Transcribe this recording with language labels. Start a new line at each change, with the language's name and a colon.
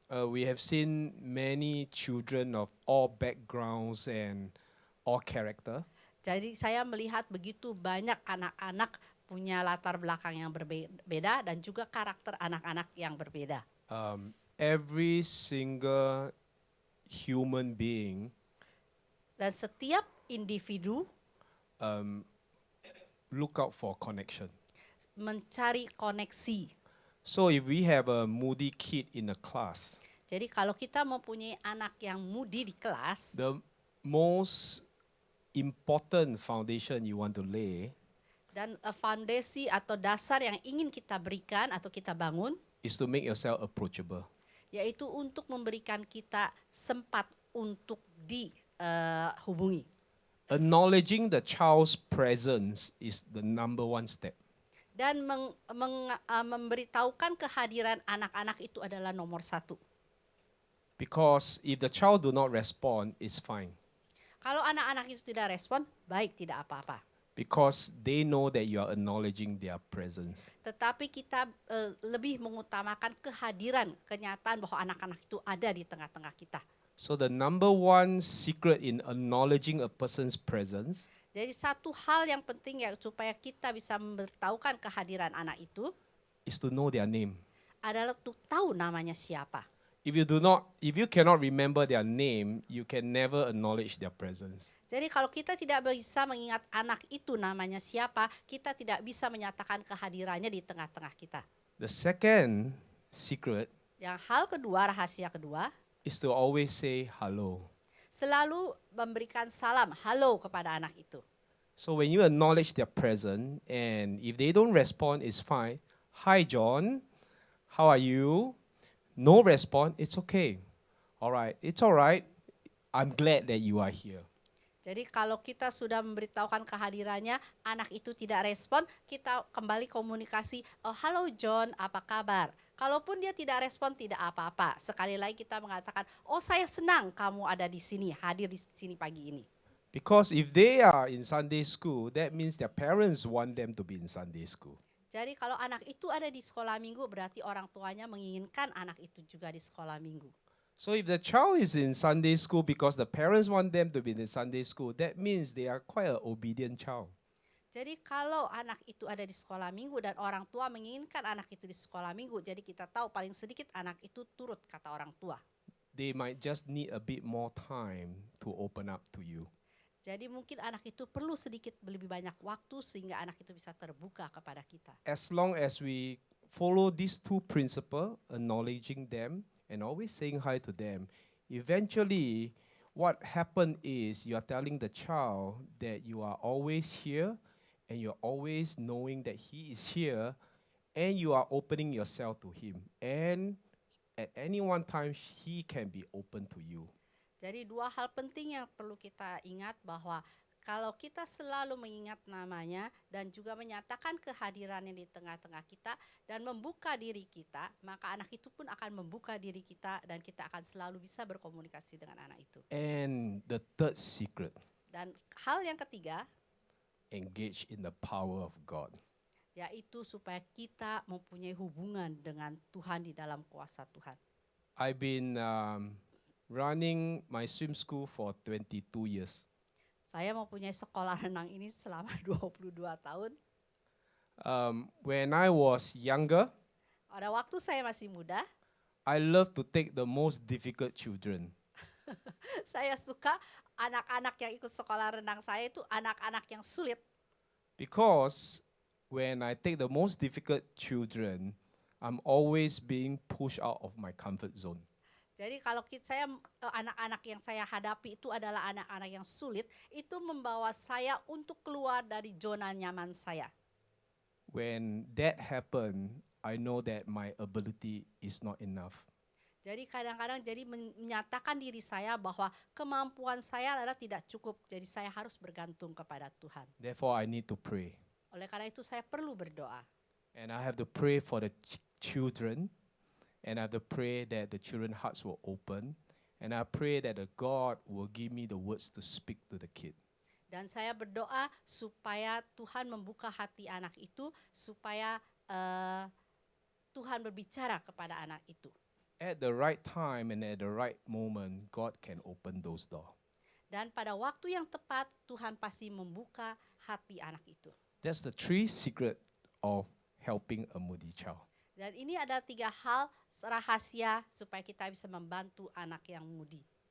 English: We have seen many children of all backgrounds and all character.
Indonesian: Jadi saya melihat begitu banyak anak-anak punya latar belakang yang berbeda dan juga karakter anak-anak yang berbeda.
English: Every single human being
Indonesian: Dan setiap individu
English: look out for connection.
Indonesian: mencari koneksi.
English: So if we have a moody kid in a class,
Indonesian: Jadi kalau kita mempunyai anak yang moody di kelas,
English: the most important foundation you want to lay
Indonesian: dan fondasi atau dasar yang ingin kita berikan atau kita bangun,
English: is to make yourself approachable.
Indonesian: yaitu untuk memberikan kita sempat untuk dihubungi.
English: Acknowledging the child's presence is the number one step.
Indonesian: Dan memberitahukan kehadiran anak-anak itu adalah nomor satu.
English: Because if the child do not respond, it's fine.
Indonesian: Kalau anak-anak itu tidak respon, baik, tidak apa-apa.
English: Because they know that you are acknowledging their presence.
Indonesian: Tetapi kita lebih mengutamakan kehadiran, kenyataan bahwa anak-anak itu ada di tengah-tengah kita.
English: So the number one secret in acknowledging a person's presence
Indonesian: Jadi satu hal yang penting ya supaya kita bisa memberitahukan kehadiran anak itu
English: is to know their name.
Indonesian: adalah untuk tahu namanya siapa.
English: If you cannot remember their name, you can never acknowledge their presence.
Indonesian: Jadi kalau kita tidak bisa mengingat anak itu namanya siapa, kita tidak bisa menyatakan kehadirannya di tengah-tengah kita.
English: The second secret
Indonesian: Yang hal kedua, rahasia kedua,
English: is to always say hello.
Indonesian: selalu memberikan salam halo kepada anak itu.
English: So when you acknowledge their presence, and if they don't respond, it's fine. Hi, John. How are you? No response, it's okay. All right, it's all right. I'm glad that you are here.
Indonesian: Jadi kalau kita sudah memberitahukan kehadirannya, anak itu tidak respon, kita kembali komunikasi, oh halo John, apa kabar? Kalaupun dia tidak respon, tidak apa-apa. Sekali lagi kita mengatakan, oh saya senang kamu ada di sini, hadir di sini pagi ini.
English: Because if they are in Sunday school, that means their parents want them to be in Sunday school.
Indonesian: Jadi kalau anak itu ada di sekolah minggu, berarti orang tuanya menginginkan anak itu juga di sekolah minggu.
English: So if the child is in Sunday school because the parents want them to be in Sunday school, that means they are quite an obedient child.
Indonesian: Jadi kalau anak itu ada di sekolah minggu dan orang tua menginginkan anak itu di sekolah minggu, jadi kita tahu paling sedikit anak itu turut kata orang tua.
English: They might just need a bit more time to open up to you.
Indonesian: Jadi mungkin anak itu perlu sedikit lebih banyak waktu sehingga anak itu bisa terbuka kepada kita.
English: As long as we follow these two principles, acknowledging them and always saying hi to them, eventually what happens is you are telling the child that you are always here and you're always knowing that he is here and you are opening yourself to him. And at any one time, he can be open to you.
Indonesian: Jadi dua hal penting yang perlu kita ingat bahwa kalau kita selalu mengingat namanya dan juga menyatakan kehadirannya di tengah-tengah kita dan membuka diri kita, maka anak itu pun akan membuka diri kita dan kita akan selalu bisa berkomunikasi dengan anak itu.
English: And the third secret,
Indonesian: Dan hal yang ketiga,
English: engage in the power of God.
Indonesian: yaitu supaya kita mempunyai hubungan dengan Tuhan di dalam kuasa Tuhan.
English: I've been running my swim school for 22 years.
Indonesian: Saya mempunyai sekolah renang ini selama 22 tahun.
English: When I was younger,
Indonesian: Pada waktu saya masih muda,
English: I love to take the most difficult children.
Indonesian: saya suka anak-anak yang ikut sekolah renang saya itu anak-anak yang sulit.
English: Because when I take the most difficult children, I'm always being pushed out of my comfort zone.
Indonesian: Jadi kalau anak-anak yang saya hadapi itu adalah anak-anak yang sulit, itu membawa saya untuk keluar dari zona nyaman saya.
English: When that happened, I know that my ability is not enough.
Indonesian: Jadi kadang-kadang menyatakan diri saya bahwa kemampuan saya adalah tidak cukup. Jadi saya harus bergantung kepada Tuhan.
English: Therefore, I need to pray.
Indonesian: Oleh karena itu saya perlu berdoa.
English: And I have to pray for the children. And I have to pray that the children's hearts will open. And I pray that the God will give me the words to speak to the kid.
Indonesian: Dan saya berdoa supaya Tuhan membuka hati anak itu, supaya Tuhan berbicara kepada anak itu.
English: At the right time and at the right moment, God can open those doors.
Indonesian: Dan pada waktu yang tepat, Tuhan pasti membuka hati anak itu.
English: That's the three secrets of helping a moody child.
Indonesian: Dan ini ada 3 hal rahasia supaya kita bisa membantu anak yang mudi.